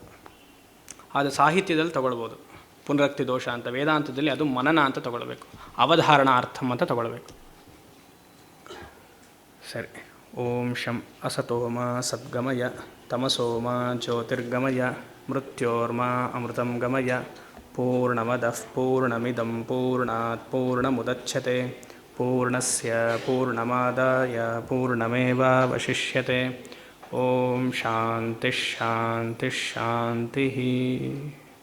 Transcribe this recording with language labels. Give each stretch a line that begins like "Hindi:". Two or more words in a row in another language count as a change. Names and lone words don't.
Kannada: ಅದು ಸಾಹಿತ್ಯದಲ್ಲಿ ತಗೊಳ್ಬೋದು ಪುನರುಕ್ತಿ ದೋಷ ಅಂತ. ವೇದಾಂತದಲ್ಲಿ ಅದು ಮನನ ಅಂತ ತಗೊಳ್ಬೇಕು, ಅವಧಾರಣಾರ್ಥಂ ಅಂತ ತಗೊಳ್ಬೇಕು.
Sanskrit: ಸರಿ. ಓಂ ಶಂ ಅಸತೋಮ ಸದ್ಗಮಯ ತಮಸೋಮ ಜ್ಯೋತಿರ್ಗಮಯ ಮೃತ್ಯೋರ್ಮ ಅಮೃತಂ ಗಮಯ. ಪೂರ್ಣಮದಃ ಪೂರ್ಣಮಿದಂ ಪೂರ್ಣಾತ್ ಪೂರ್ಣಮುದಚ್ಯತೆ ಪೂರ್ಣಸ್ಯ ಪೂರ್ಣಮಾದಾಯ ಪೂರ್ಣಮೇವಾವಶಿಷ್ಯತೆ. ಓಂ ಶಾಂತಿ ಶಾಂತಿ ಶಾಂತಿ.